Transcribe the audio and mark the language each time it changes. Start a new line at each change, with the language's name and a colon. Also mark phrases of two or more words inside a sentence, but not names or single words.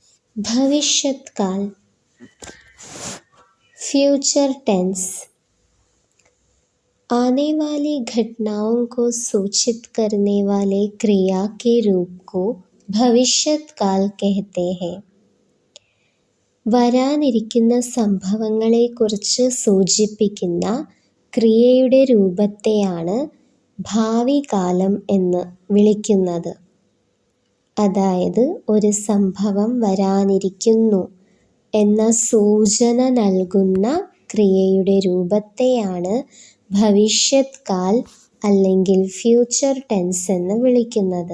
Hindi: भविष्यत काल,
English: future tense.
Hindi: आने वाली घटनाओं को सूचित करने वाले क्रिया के रूप को भविष्यत काल कहते हैं.
Malayalam: വരാനിരിക്കുന്ന സംഭവങ്ങളെക്കുറിച്ച് സൂചിപ്പിക്കുന്ന ക്രിയയുടെ രൂപത്തെയാണ് ഭാവി കാലം എന്ന് വിളിക്കുന്നത്. അതായത് ഒരു സംഭവം വരാനിരിക്കുന്നു എന്ന സൂചന നൽകുന്ന ക്രിയയുടെ രൂപത്തെയാണ്
Hindi: भविष्यत् काल
Malayalam: അല്ലെങ്കിൽ
English: future tense
Malayalam: എന്ന് വിളിക്കുന്നത്.